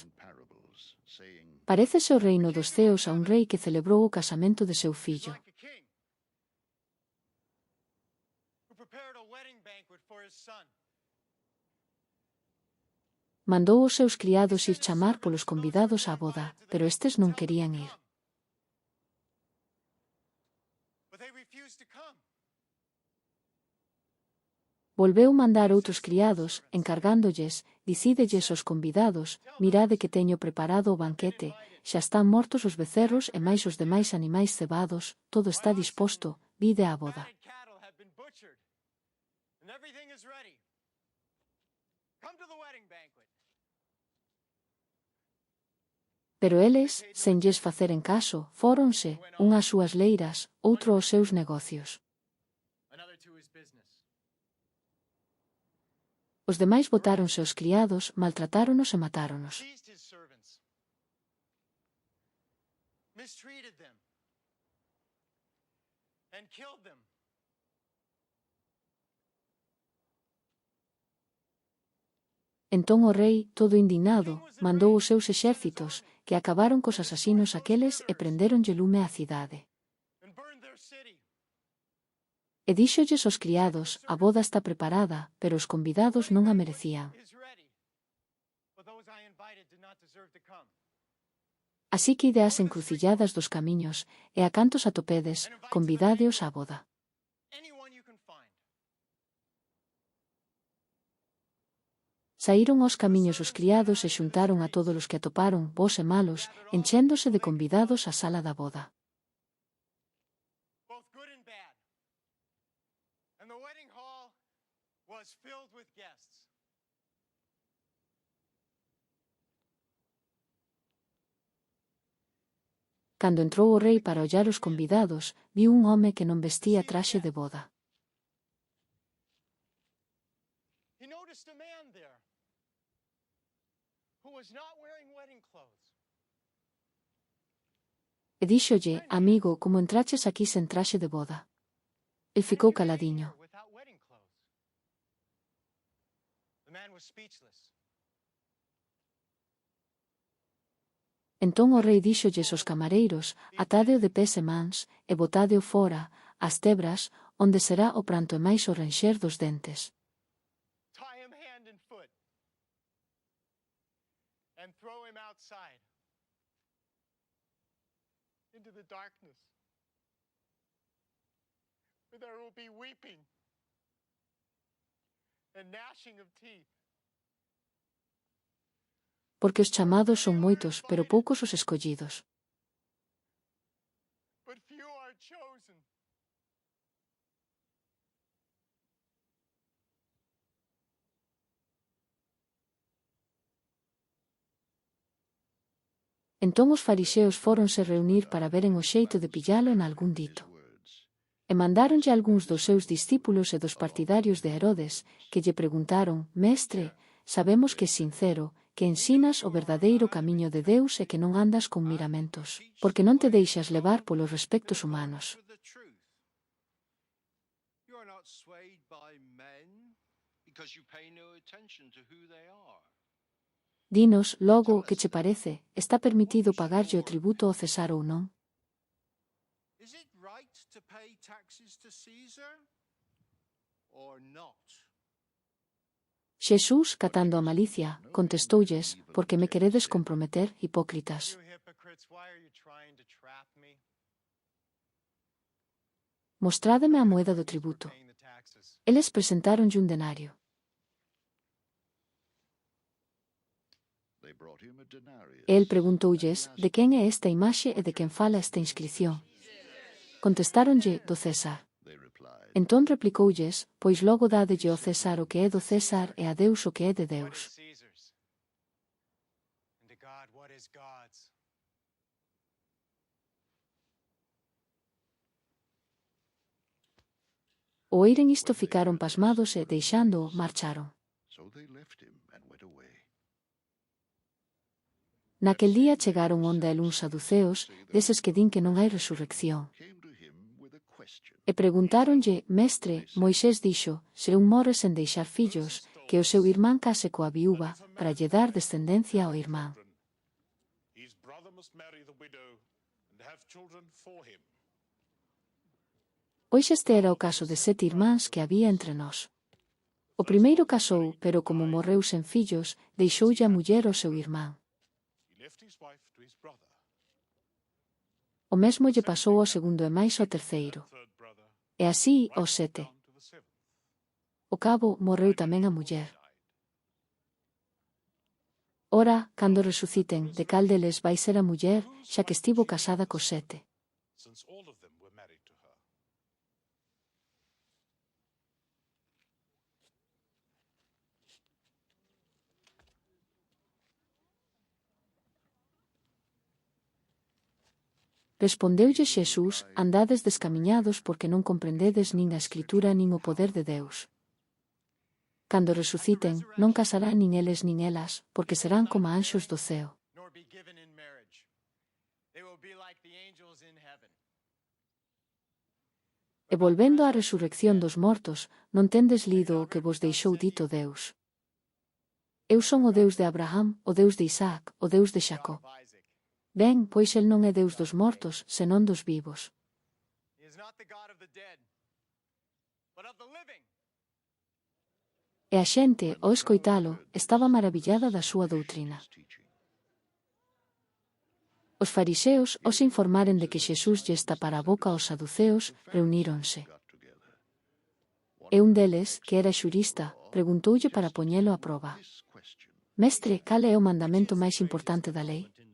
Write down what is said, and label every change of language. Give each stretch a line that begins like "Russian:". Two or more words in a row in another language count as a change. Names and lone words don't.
Galician: Parécese o reino dos ceos a un rei que celebrou o casamento de seu fillo. Mandou os seus criados ir chamar polos convidados á boda, pero estes non querían ir.
English: but they refused to come.
Galician: Volveu mandar outros criados, encargándolles, dicídelles aos convidados, mirade que teño preparado o banquete, xa están mortos os becerros e máis os demais animais cebados, todo está disposto, vide á boda.
English: Fatted cattle have been butchered, and everything is ready. Come to the wedding banquet.
Galician: Pero eles, sen lles faceren caso, fóronse, un ás súas leiras, outro aos seus negocios.
English: Another to his business.
Galician: Os demais botáronse aos criados, maltratáronos e matáronos.
English: Seized his servants, mistreated them, and killed them.
Galician: Entón o rei, todo indignado, mandou os seus exércitos, que acabaron cos asasinos aqueles e prendéronlle lume á cidade.
English: And burned their city.
Galician: E díxolles aos criados, a boda está preparada, pero os convidados non a merecían.
English: Is ready, but those I invited did not deserve to come.
Galician: Así que ide ás encrucilladas dos camiños, e a cantos atopedes, convidádeos á boda.
English: Anyone you can find.
Galician: Saíron aos camiños os criados e xuntaron a todos os que atoparon, bos e malos, enchéndose de convidados á sala da boda.
English: Both good and bad. And the wedding hall was filled with guests.
Galician: Cando entrou o rei para ollar os convidados, viu un home que non vestía traxe de boda.
English: He noticed a man there who was not wearing wedding clothes.
Galician: E díxolle, amigo, como entraches aquí sen traxe de boda? El ficou caladiño.
English: Without wedding clothes. The man was speechless.
Galician: Entón o rei díxolles aos camareiros, atádeo de pés e mans, e botádeo fora, ás tebras, onde será o pranto e máis o renxer dos dentes.
English: Tie him hand and foot. And throw him outside. Into the darkness. Where there will be weeping. And gnashing of teeth.
Galician: Porque os chamados son moitos, pero poucos os escollidos.
English: But few are chosen.
Galician: Entón os fariseos fóronse reunir para veren o xeito de pillalo en algún dito. E mandáronlle algúns dos seus discípulos e dos partidarios de Herodes, que lle preguntaron, Mestre, sabemos que és sincero, que ensinas o verdadeiro camiño de Deus e que non andas con miramentos, porque non te deixas levar polos respectos humanos.
English: You are not swayed by men because you pay no attention to who they are.
Galician: Dinos, logo, que che parece, está permitido pagarlle o tributo ao César ou non?
English: Is it right to pay taxes to Caesar or not?
Galician: Xesús, catando a malicia, contestoulles, porque me queredes comprometer, hipócritas.
English: You hypocrites, why are you trying to trap me?
Galician: Mostrádeme a moeda do tributo.
English: Paying the taxes.
Galician: Eles presentáronlle un denario. E el preguntoulles, de quen é esta imaxe e de quen fala esta inscripción? Contestáronlle, do César. Entón replicoulles, pois logo dádelle ao César o que é do César e a Deus o que é de
English: What
Galician: Deus.
English: is Caesar's? And to God, what is God's?
Galician: O oíren isto ficaron pasmados e, deixándoo, marcharon. Naquel día chegaron onde el uns saduceos, deses que din que non hai resurrección. E preguntáronlle, Mestre, Moisés dixo, se un morre sen deixar fillos, que o seu irmán case coa viúva, para lle dar descendencia ao irmán.
English: His brother must marry the widow and have children for him.
Galician: Pois este era o caso de 7 irmáns que había entre nós. O primeiro casou, pero como morreu sen fillos, deixoulle a muller ao seu irmán.
English: He left his wife to his brother.
Galician: O mesmo lle pasou ao segundo e máis ao terceiro.
English: Third
Galician: E así os 7. Ao cabo, morreu tamén a muller. Ora, cando resuciten, de cal deles vai ser a muller, xa que estivo casada cos 7.
English: since all of them were married to her.
Galician: Respondeulle Xesús: andades descamiñados porque non comprendedes nin a Escritura nin o poder de Deus. Cando resuciten, non casarán nin eles nin elas, porque serán como anxos do ceo.
English: nor be given in marriage. They will be like the angels in heaven.
Galician: E volvendo á resurrección dos mortos, non tendes lido o que vos deixou dito Deus. Eu son o Deus de Abraham, o Deus de Isaac, o Deus de Xacó.
English: Of Isaac.
Galician: Ben, pois el non é Deus dos mortos, senón dos vivos.
English: He is not the God of the dead, but of the living.
Galician: E a xente, ao escoitalo, estaba maravillada da súa doutrina. Os fariseos, os informaren de que Xesús lle tapara a boca aos saduceos, reuníronse. E un deles, que era xurista, preguntoulle para poñelo a proba: Mestre, cal é o mandamento máis importante da lei?